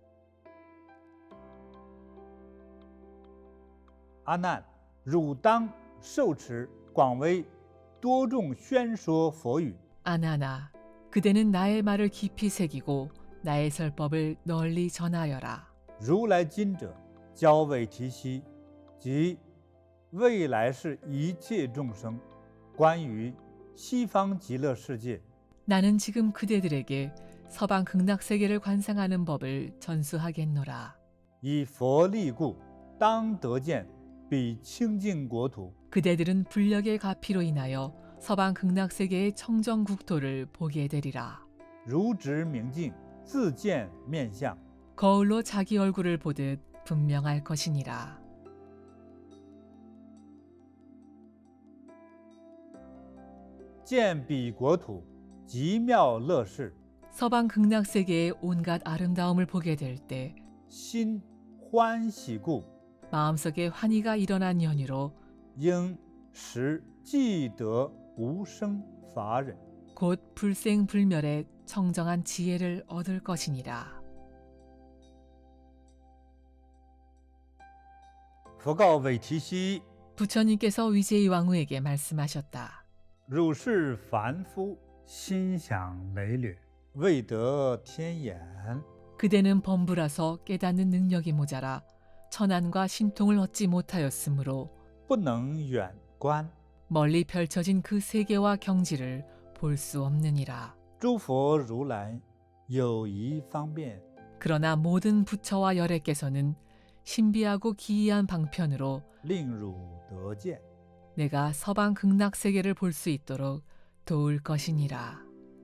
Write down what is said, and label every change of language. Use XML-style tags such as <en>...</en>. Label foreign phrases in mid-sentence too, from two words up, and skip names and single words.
<zh>阿难，汝当受持广为多众宣说佛语。</zh> <ko>아나나, 그대는 나의 말을 깊이 새기고 나의 설법을 널리 전하여라.</ko> <zh>如来今者，教韦提希及未来世一切众生，关于西方极乐世界</zh> <ko>나는 지금 그대들에게 서방 극락세계를 관상하는 법을 전수하겠노라.</ko> <zh>以佛力故，当得见彼清净国土。</zh> <ko>그대들은 불력의 가피로 인하여 서방 극락세계의 청정국토를 보게 되리라.</ko> <zh>如执明镜，自见面相。</zh> <ko>거울로 자기 얼굴을 보듯 분명할 것이니라.</ko> <zh>见彼国土极妙乐事，</zh> <ko>서방 극락세계의 온갖 아름다움을 보게 될 때</ko> <zh>心欢喜故，</zh> <ko>마음속에 환희가 일어난 연유로</ko> <zh>应时既得无生法忍。</zh> <ko>곧 불생불멸의 청정한 지혜를 얻을 것이니라.</ko> <zh>佛告韦提希：</zh> <ko>부처님께서 위제이 왕후에게 말씀하셨다.</ko> <zh>汝是凡夫，心想累略，未得天眼，</zh> <ko>그대는 범부라서 깨닫는 능력이 모자라 천안과 신통을 얻지 못하였으므로</ko> <zh>不能远观。</zh> <ko>멀리 펼쳐진 그 세계와 경지를 볼 수 없느니라.</ko> <zh>诸佛如来有一方便，</zh> <ko>그러나 모든 부처와 열애께서는 신비하고 기이한 방편으로</ko> <zh>令汝得见。</zh> <ko>내가 서방 극락세계를 볼 수 있도록 도울 것이니라.</ko>